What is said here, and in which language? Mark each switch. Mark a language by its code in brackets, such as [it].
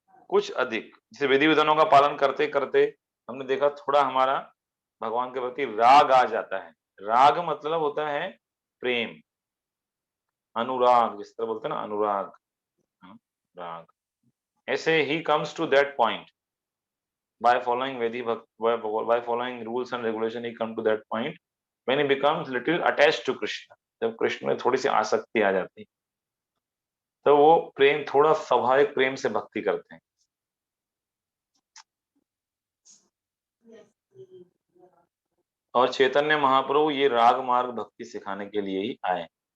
[hi] कुछ अधिक, जैसे विधि विधानों का पालन करते करते हमने देखा थोड़ा हमारा भगवान के प्रति राग आ जाता है। राग मतलब होता है प्रेम, अनुराग, जिस तरह बोलते हैं ना अनुराग, राग। ऐसे ही [en] comes to that point by following Vedi by following rules and regulation, he come to that point when he becomes little attached to Krishna। [hi] जब कृष्ण में थोड़ी सी आसक्ति आ जाती है तो वो प्रेम, थोड़ा स्वाभाविक प्रेम से भक्ति करते हैं। और चैतन्य महाप्रभु ये राग मार्ग भक्ति सिखाने के लिए ही आए।